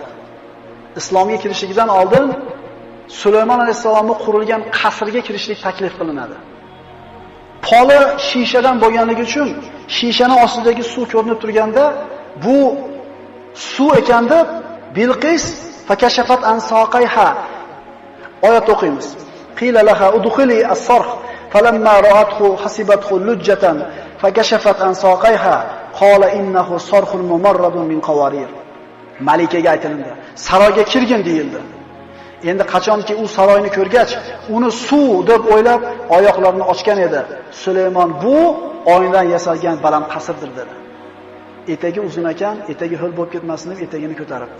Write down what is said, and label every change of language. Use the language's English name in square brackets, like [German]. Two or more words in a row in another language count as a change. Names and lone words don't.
[Uzbek] Islomga kirishligidan oldin Sulaymon alayhisalomning qurilgan qasrga kirishlik taklif qilinadi. Poli shishadan bo'lganligi uchun shishaning ostidagi suv ko'rinib turganda, bu suv ekan deb Bilqis [Arabic] فكشفت عن ساقيها [Uzbek] oyat o'qiymiz. [Arabic] قيل لها ادخلي الصرح فلما رأته حسبته لجة فكشفت عن ساقيها قال إنه صرح ممرد من قوارير. [Uzbek] Malikaga aytildi. Saroyga kirgin deyildi. Endi qachonki u saroyni ko'rgach, uni suv deb o'ylab oyoqlarini ochgan edi. Sulaymon bu oynadan yasalgan baland qasrdir dedi. Etagi uzun ekan, etagi ho'l bo'lib ketmasin deb etagini ko'taribdi.